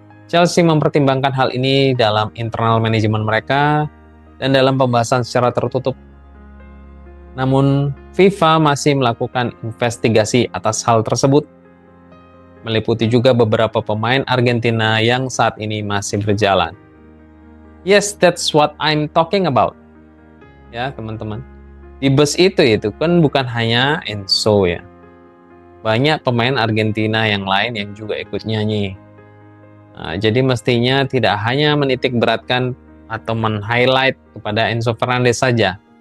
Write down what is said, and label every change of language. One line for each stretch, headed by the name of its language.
Indonesian: Chelsea mempertimbangkan hal ini dalam internal manajemen mereka dan dalam pembahasan secara tertutup. Namun, FIFA masih melakukan investigasi atas hal tersebut, meliputi juga beberapa pemain Argentina yang saat ini masih berjalan.
English: Yes, that's what I'm talking about.
Indonesian: Ya, teman-teman. Di bus itu kan bukan hanya Enzo ya. Banyak pemain Argentina yang lain yang juga ikut nyanyi. Nah, jadi mestinya tidak hanya menitik beratkan atau men-highlight kepada Enzo Fernandez saja.